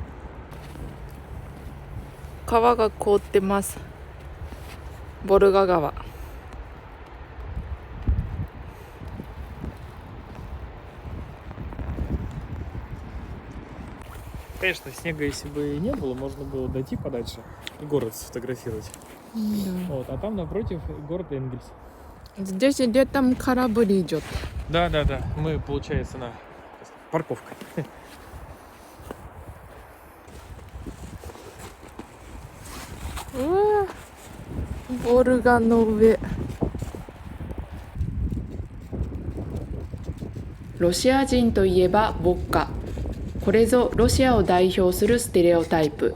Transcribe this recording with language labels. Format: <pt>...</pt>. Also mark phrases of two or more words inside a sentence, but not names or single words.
<ja>川が凍ってます。ボルガ川。</ja> <ru>Конечно, снега если бы и не было, можно было дойти подальше и город сфотографировать. Вот, а там напротив город Энгельс. Здесь летом корабль идет. Да. Мы, получается, на парковке.</ru> <ja>ボルガの上。ロシア人といえばウォッカ。これぞロシアを代表するステレオタイプ。</ja>